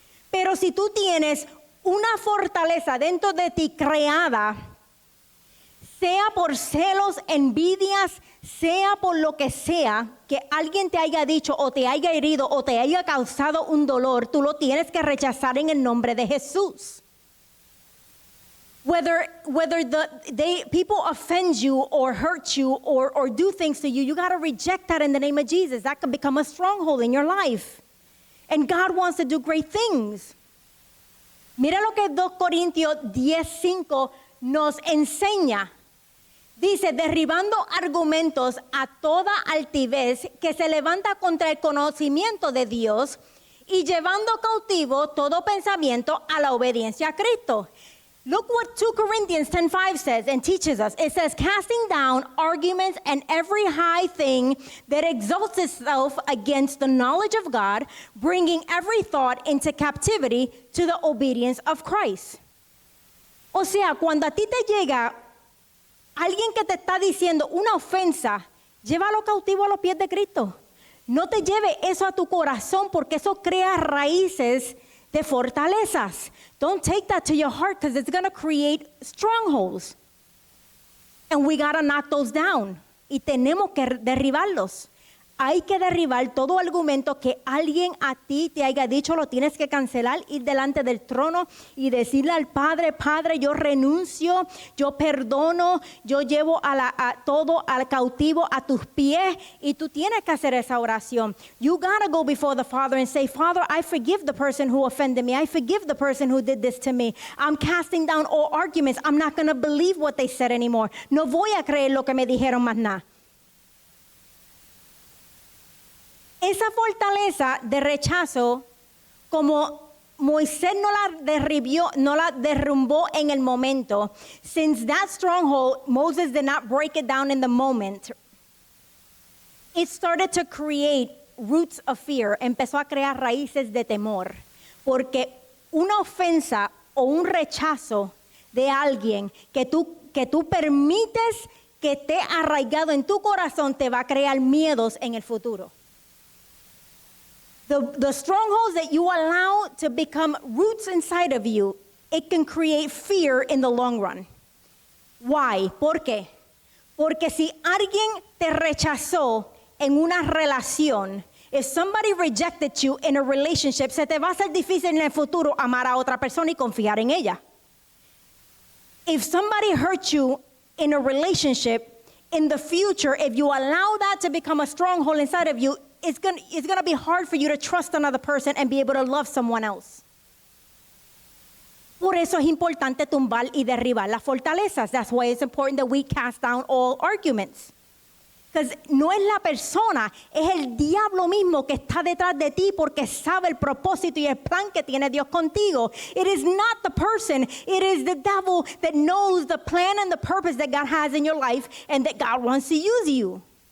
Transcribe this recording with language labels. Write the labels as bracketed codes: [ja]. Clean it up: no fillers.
[es] Pero si tú tienes una fortaleza dentro de ti creada, sea por celos, envidias, sea por lo que sea, que alguien te haya dicho o te haya herido o te haya causado un dolor, tú lo tienes que rechazar en el nombre de Jesús. [en] Whether people offend you or hurt you or do things to you, you got to reject that in the name of Jesus. That can become a stronghold in your life. And God wants to do great things. [es] Mira lo que 2 Corintios 10:5 nos enseña. Dice, derribando argumentos a toda altivez que se levanta contra el conocimiento de Dios y llevando cautivo todo pensamiento a la obediencia a Cristo. [en] Look what 2 Corinthians 10:5 says and teaches us. It says, casting down arguments and every high thing that exalts itself against the knowledge of God, bringing every thought into captivity to the obedience of Christ. [es] O sea, cuando a ti te llega alguien que te está diciendo una ofensa, llévalo cautivo a los pies de Cristo. No te lleve eso a tu corazón, porque eso crea raíces de fortalezas. [en] Don't take that to your heart, because it's going to create strongholds. And we got to knock those down. [es] Y tenemos que derribarlos. Hay que derribar todo argumento que alguien a ti te haya dicho, lo tienes que cancelar, ir delante del trono y decirle al Padre, Padre, yo renuncio, yo perdono, yo llevo a todo al cautivo a tus pies, y tú tienes que hacer esa oración. [en] You gotta go before the Father and say, Father, I forgive the person who offended me. I forgive the person who did this to me. I'm casting down all arguments. I'm not gonna believe what they said anymore. [es] No voy a creer lo que me dijeron más nada. Esa fortaleza de rechazo, como Moisés no la derrumbó en el momento, [en] since that stronghold, Moses did not break it down in the moment, it started to create roots of fear, [es] empezó a crear raíces de temor, porque una ofensa o un rechazo de alguien que tú permites que esté arraigado en tu corazón te va a crear miedos en el futuro. [en] The strongholds that you allow to become roots inside of you, it can create fear in the long run. Why? [es] ¿Por qué? Porque si alguien te rechazó en una relación, [en] if somebody rejected you in a relationship, [es] se te va a hacer difícil en el futuro amar a otra persona y confiar en ella. [en] If somebody hurt you in a relationship, in the future, if you allow that to become a stronghold inside of you, it's gonna be hard for you to trust another person and be able to love someone else. [es] Por eso es importante tumbar y derribar las fortalezas. [en] That's why it's important that we cast down all arguments. Because [es] no es la persona, es el diablo mismo que está detrás de ti porque sabe el propósito y el plan que tiene Dios contigo. [en] It is not the person, it is the devil that knows the plan and the purpose that God has in your life and that God wants to use you.